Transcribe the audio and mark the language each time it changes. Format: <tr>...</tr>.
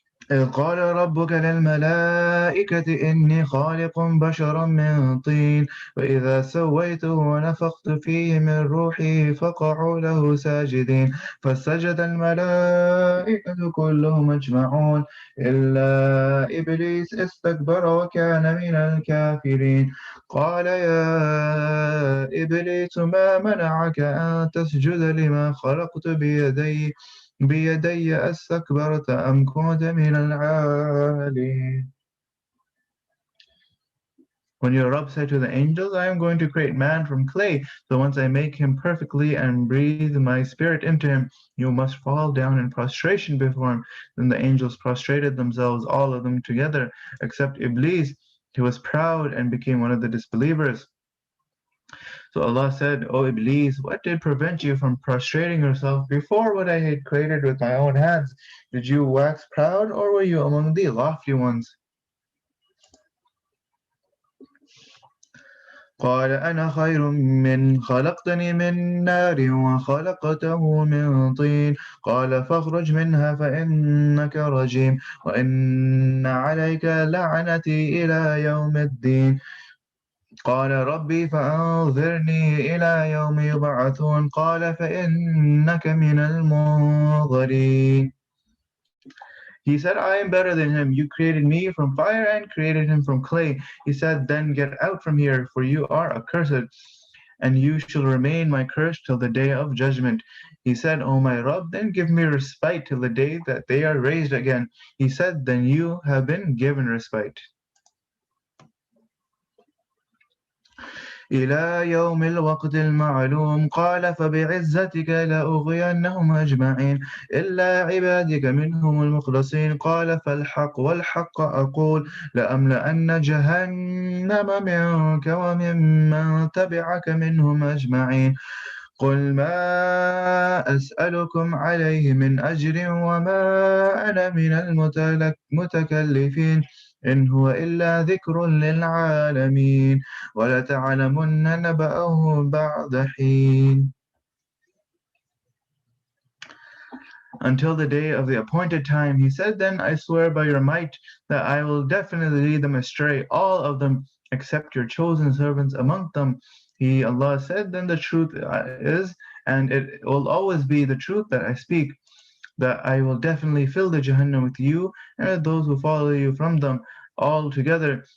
<ar>إذ قال ربك للملائكة إني خالق بشرا من طين وإذا سويته ونفخت فيه من روحي فقعوا له ساجدين فسجد الملائكة كلهم أجمعون إلا إبليس استكبر وكان من الكافرين قال يا إبليس ما منعك أن تسجد لما خلقت بيدي أستكبرت أم كنت من العالين.</ar> <en>When your Rabb said to the angels, I am going to create man from clay, so once I make him perfectly and breathe my spirit into him, you must fall down in prostration before him. Then the angels prostrated themselves, all of them together, except Iblis. He was proud and became one of the disbelievers. So Allah said, "O Iblis, what did prevent you from prostrating yourself before what I had created with my own hands? Did you wax proud, or were you among the lofty ones?"</en> <ar>قال أنا خير من خلقتني من نار وخلقته من طين قال فاخرج منها فإنك رجيم وإن عليك لعنتي إلى يوم الدين قال ربي فأنظرني إلى يوم يبعثون قال فإنك من المنظرين.</ar> <en>He said, I am better than him. You created me from fire and created him from clay. He said, then get out from here, for you are accursed, and you shall remain my curse till the day of judgment. He said, O my Rabb, then give me respite till the day that they are raised again. He said, then you have been given respite.</en> <ar>إلى يوم الوقت المعلوم قال فبعزتك لأغوينهم أجمعين إلا عبادك منهم المخلصين قال فالحق والحق أقول لأملأن جهنم منك وممن تبعك منهم أجمعين قل ما أسألكم عليه من أجر وما أنا من المتكلفين إن هو إلا ذكر للعالمين ولتعلمن نبأه بعد حين.</ar> <en>until the day of the appointed time. He said, then I swear by your might that I will definitely lead them astray, all of them, except your chosen servants among them. Allah said, then the truth is, and it will always be the truth that I speak, that I will definitely fill the Jahannam with you and those who follow you from them all together.</en>